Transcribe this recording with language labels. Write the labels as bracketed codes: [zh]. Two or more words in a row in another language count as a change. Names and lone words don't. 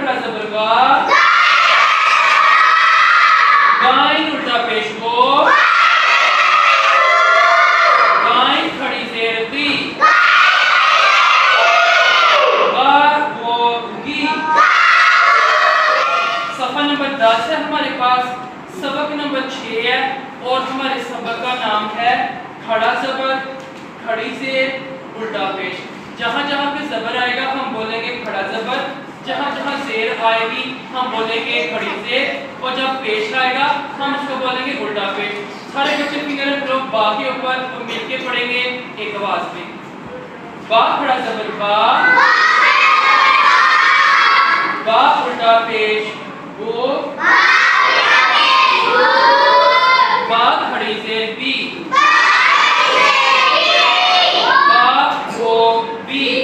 [hi] जबर गा, गाइन उल्टा पेश गो, गाइन खड़ी जेर गी, गा गो गी। सफा नंबर 10 है हमारे पास, सबक नंबर 6 है और हमारे सबक का नाम है खड़ा जबर, खड़ी जेर, उल्टा पेश। जहां जहां पे जबर आएगा हम बोलेंगे खड़ा जबर, जहां जहां जेर आएगी हम बोलेंगे खड़ी जेर, और जब पेश आएगा हम उसको बोलेंगे उल्टा पेश। सारे बच्चे फिंगर लोग बा के ऊपर मिलके पढ़ेंगे एक आवाज में। बा खड़ा जबर बा, बा उल्टा पेश गो, बा खड़ी जेर बी, बा गो बी।